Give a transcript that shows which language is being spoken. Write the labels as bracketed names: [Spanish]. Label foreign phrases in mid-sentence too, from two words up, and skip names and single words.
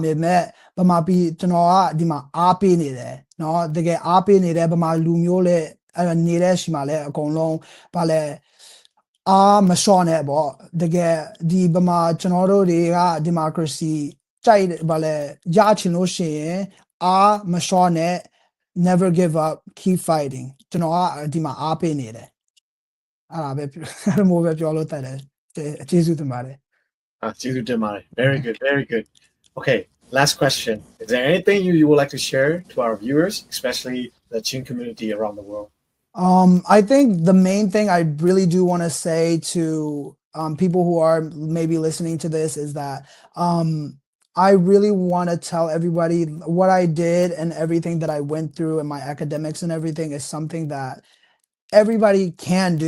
[Burmese] ပေမဲ့ဗမာပြည်ကျွန်တော်ကဒီမှာအားပေးနေတယ်เนาะတကယ်အားပေးနေတယ်ဗမာလူမျိုးလည်းနေတဲ့ရှိမှလည်းအကုန်လုံးဗာလဲမလျှော့နဲ့ပေါ့တကယ်ဒီဗမာကျွန်တော်တို့တွေက democracy ကြိုက်ဗာလဲရချင်လို့ရှိရင်မလျှော့နဲ့ [English] never give up keep fighting [Burmese] ကျွန်တော်ကဒီမှာအားပေးနေတယ်အဲ့ဒါပဲအဲ့လိုပဲပြောလို့တတ်တယ်ကျေးဇူးတင်ပါတယ် [English] Very good, very good. Okay, last question. Is there anything you would like to share to our viewers, especially the Chin community around the world? I think the main thing I really do want to say to people who are maybe listening to this is that I really want to tell everybody what I did and everything that I went through and my academics and everything is something that everybody can do.